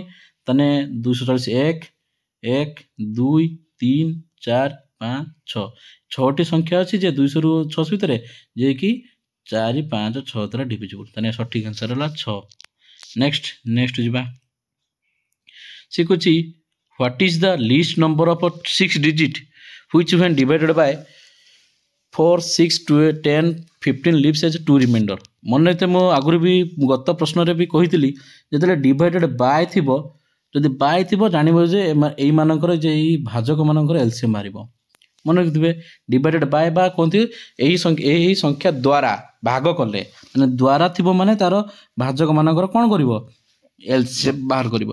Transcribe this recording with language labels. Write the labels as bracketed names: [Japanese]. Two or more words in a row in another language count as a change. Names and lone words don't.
[Odia] ତାହେଲେ 240 1 1 2 3 4 5 6 6ଟି ସଂଖ୍ୟା ଅଛି ଯେ 200 ରୁ 600 ଭିତରେ ଯିଏକି 4 5 6 ଦ୍ୱାରା ଡିଭିଜିବୁଲ୍। ତାହେଲେ ସଠିକ୍ ଆନ୍ସର ହେଲା 6। ନେକ୍ସଟ ଯିବା ସେ କହୁଛି [English] What is the least number of 6 digit which when divided by 4 6 2 10 15 leaves as 2 remainder। [Odia] ମନେ ରଖିତେ ମୁଁ ଆଗରୁ ବି ଗତ ପ୍ରଶ୍ନରେ ବି କହିଥିଲି ଯେତେବେଳେ [English] divided by [Odia] ଥିବ ଯଦି ବାଇ ଥିବ ଜାଣିବ ଯେ ଏଇମାନଙ୍କର ଯେ ଏଇ ଭାଜକମାନଙ୍କର ଏଲସିଏମ୍ ବାହାରିବ। ମନେ ରଖିଥିବେ [English] divided by [Odia] ବା କୁହନ୍ତି ଏହି ସଂଖ୍ୟା ଦ୍ୱାରା ଭାଗ କଲେ ମାନେ ଦ୍ୱାରା ଥିବ ମାନେ ତାର ଭାଜକମାନଙ୍କର କ'ଣ କରିବ ଏଲସିଏମ୍ ବାହାର କରିବ।